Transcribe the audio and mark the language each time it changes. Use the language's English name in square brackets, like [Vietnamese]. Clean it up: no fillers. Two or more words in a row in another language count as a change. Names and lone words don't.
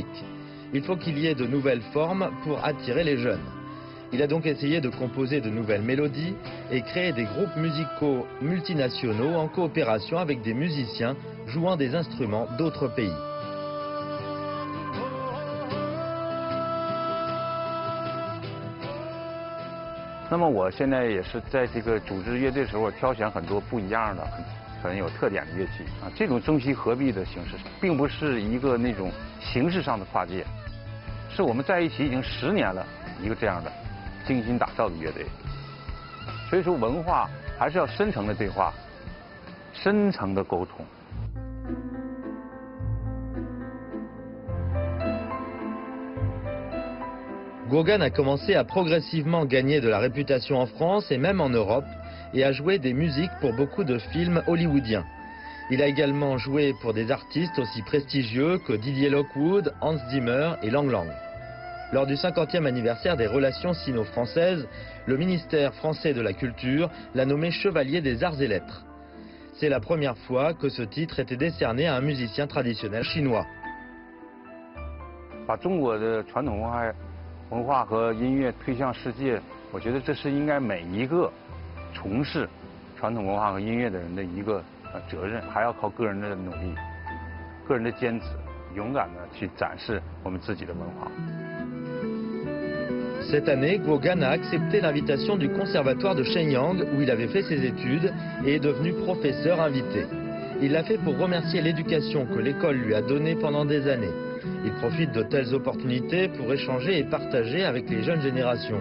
[French] Il faut qu'il y ait de nouvelles formes pour attirer les jeunes. Il a donc essayé de composer de nouvelles mélodies et créer des groupes musicaux multinationaux en coopération avec des musiciens jouant des instruments d'autres pays. [Chinese] 那么我现在也是在这个组织乐队的时候，挑选很多不一样的、很有特点的乐器啊。这种中西合璧的形式，并不是一个那种形式上的跨界，是我们在一起已经10年了，一个这样的精心打造的乐队。所以说，文化还是要深层的对话，深层的沟通。 [French] Guo Gan a commencé à progressivement gagner de la réputation en France et même en Europe et a joué des musiques pour beaucoup de films hollywoodiens. Il a également joué pour des artistes aussi prestigieux que Didier Lockwood, Hans Zimmer et Lang Lang. Lors du 50e anniversaire des relations sino-françaises, le ministère français de la Culture l'a nommé Chevalier des Arts et Lettres. C'est la première fois que ce titre était décerné à un musicien traditionnel chinois. [Chinese] 把中国的传统文化和音乐推向世界，我觉得这是应该每一个从事传统文化和音乐的人的一个责任，还要靠个人的努力、个人的坚持，勇敢的去展示我们自己的文化。 [French] Cette année, Guo Gan a accepté l'invitation du conservatoire de Shenyang où il avait fait ses études et est devenu professeur invité. Il l'a fait pour remercier l'éducation que l'école lui a donnée pendant des années. Il profite de telles opportunités pour échanger et partager avec les jeunes générations.